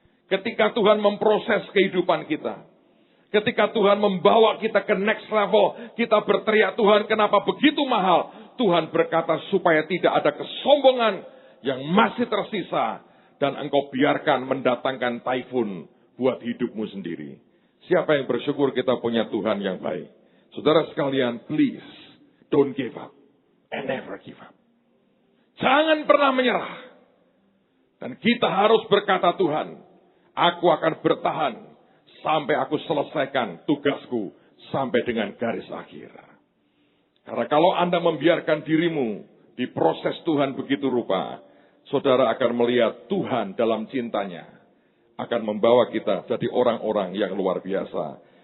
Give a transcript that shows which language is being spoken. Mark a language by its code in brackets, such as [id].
[id] Ketika Tuhan memproses kehidupan kita, ketika Tuhan membawa kita ke next level, kita berteriak, Tuhan kenapa begitu mahal? Tuhan berkata supaya tidak ada kesombongan yang masih tersisa. Dan engkau biarkan mendatangkan taifun buat hidupmu sendiri. Siapa yang bersyukur kita punya Tuhan yang baik? [en] Saudara sekalian, please, don't give up. And never give up. [id] Jangan pernah menyerah. Dan kita harus berkata, Tuhan, aku akan bertahan sampai aku selesaikan tugasku sampai dengan garis akhir. Karena kalau Anda membiarkan dirimu diproses Tuhan begitu rupa, saudara akan melihat Tuhan dalam cintanya akan membawa kita jadi orang-orang yang luar biasa.